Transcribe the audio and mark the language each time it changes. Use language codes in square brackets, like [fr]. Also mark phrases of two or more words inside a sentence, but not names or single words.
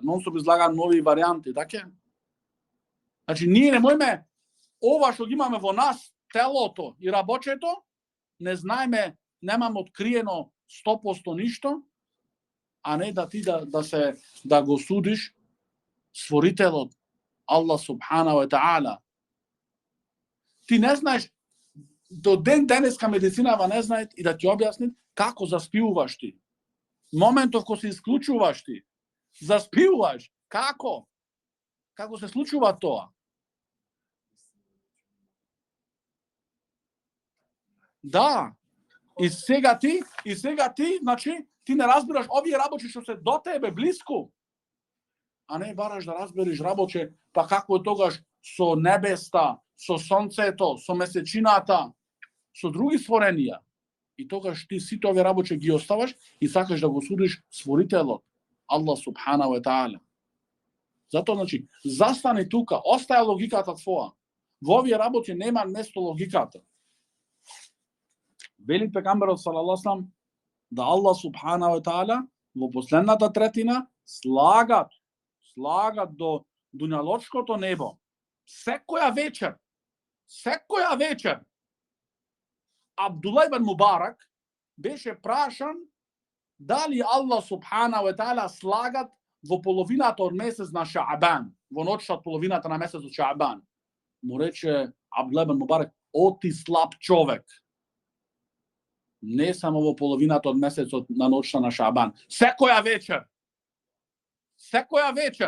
[mk] Non-стоп излагаат нови варијанти, така? Значи, ние не можеме ова што ги имаме во нас, телото и рабочето, не знаеме, немаме откриено 100% ништо, а не да ти да го судиш створителот [ar] الله سبحانه وتعالى. [mk] Ти не знаеш, до ден денеска медицинава не знае и да ти објасни како заспивуваш ти. Моментов кога се исклучуваш ти, заспивуваш, како? Како се случува тоа? Да. И сега ти, значи, ти не разбираш овие работи што се до тебе блиску. А не бараш да разбереш работи, па како е тогаш со небеста, со сонцето, со месечината, со други створенија. И тогаш ти сите овие работи ги оставаш и сакаш да го судиш створителот, [ar] الله سبحانه وتعالى. [mk] Затоа, значи, застани тука, остаја логиката твоја. Во овие работи нема место логиката. Вели пекамберот [ar] صلى الله عليه [mk] да [ar] الله سبحانه وتعالى [mk] во последната третина слагат до дуњалочкото небо. Секоја вечер Абдулла ибн Мубарак беше прашан дали [ar] الله سبحانه وتعالى [mk] слагат во половината од месец на Шаабан, во ноќта од половината на месецот Шаабан. Му рече Абдулла ибн Мубарак: "О ти слаб човек. Не само во половината од месецот на ноќта на Шаабан, секоја вечер.